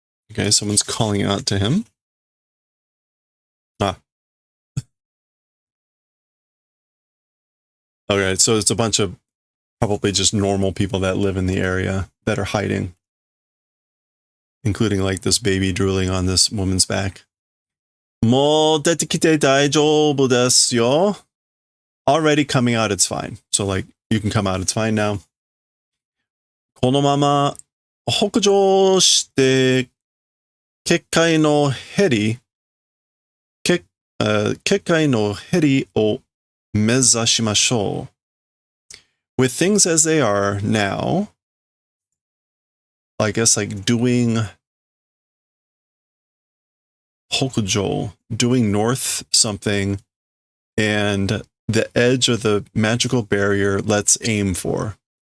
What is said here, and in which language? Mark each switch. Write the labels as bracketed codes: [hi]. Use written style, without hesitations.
[en] Okay, someone's calling out to him. Ah. Okay, so it's a bunch of probably just normal people that live in the area that are hiding. Including like this baby drooling on this woman's back. [ja] もう出てきて大丈夫ですよ. [en] Already coming out, it's fine. So like, you can come out, it's fine now. [ja] このまま北上して結界のヘリを目指しましょう. [en] With things as they are now, I guess like doing Hokujo, doing north something, and the edge of the magical barrier, let's aim for.